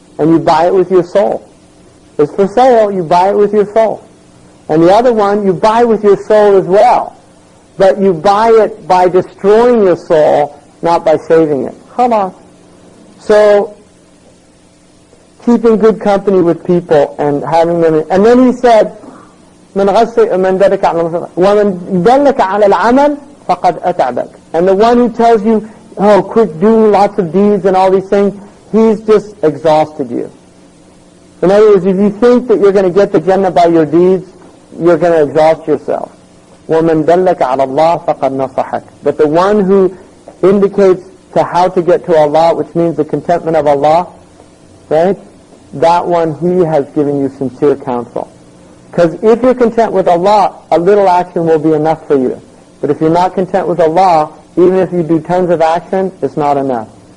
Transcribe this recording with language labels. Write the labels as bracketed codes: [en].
[en] And you buy it with your soul. It's for sale, you buy it with your soul. And the other one, you buy with your soul as well. But you buy it by destroying your soul, not by saving it. Khalas. So, keeping good company with people and having them. And then he said, [ar] من دلك على ومن دلك على العمل فقد أتعبك. [en] And the one who tells you, oh, quick, do lots of deeds and all these things, he's just exhausted you. In other words, if you think that you're going to get to Jannah by your deeds, you're going to exhaust yourself. [ar] ومن دلك على الله فقد نصحك. [en] But the one who indicates to how to get to Allah, which means the contentment of Allah, right? That one, he has given you sincere counsel. Because if you're content with Allah, a little action will be enough for you. But if you're not content with Allah, even if you do tons of action, it's not enough.